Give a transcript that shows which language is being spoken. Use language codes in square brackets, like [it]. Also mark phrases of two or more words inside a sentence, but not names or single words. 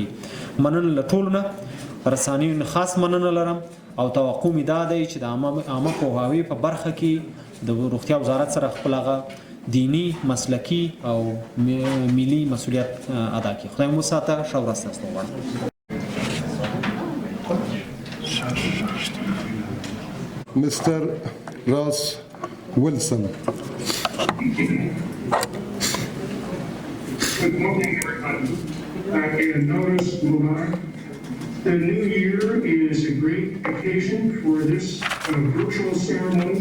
[ps] مننه له ټولو نه، رسنیو نه خاص مننه لرم او توقع مې دا دی چې د عامه پوهاوي په برخه کې د روغتیا وزارت سره خپل هغه دینی، مسلکی او ملی مسئولیت ادا کړي. خدای مو ساته. ښه ورځ تاسو ته غواړم. [en] Mr. Ross Wilson. Good morning, everybody. and notice Mumbai. The new year is a great occasion for this virtual ceremony.